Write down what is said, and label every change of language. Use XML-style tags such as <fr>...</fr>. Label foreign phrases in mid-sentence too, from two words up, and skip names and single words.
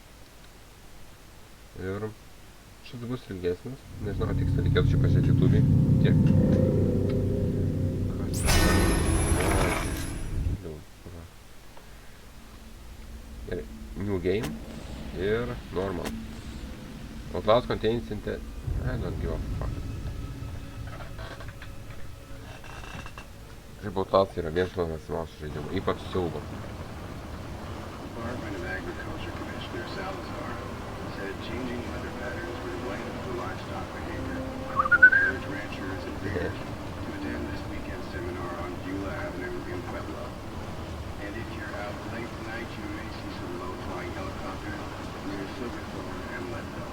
<lt>Ir šis bus ilgesnis. Nežinau, ką tiksliai reikėtų čia pasižiūrėti YouTube'į. Tiek. Gerai.</lt> <en>New game.</en> <lt>Ir normal.</lt> <en>Outlast contains I don't give a fuck.</en> <lt>Šiaip Outlast yra vienas mano mėgstamiausių žaidimų, ypač siaubo.</lt> <en>Department of Agriculture Commissioner Salazar said changing weather patterns were to blame for livestock behavior. Urged ranchers and breeders to attend this weekend seminar on Beulah Avenue in Pueblo. And if you're out late tonight, you may see some low-flying helicopters near Silverthorne and Leadville.</en>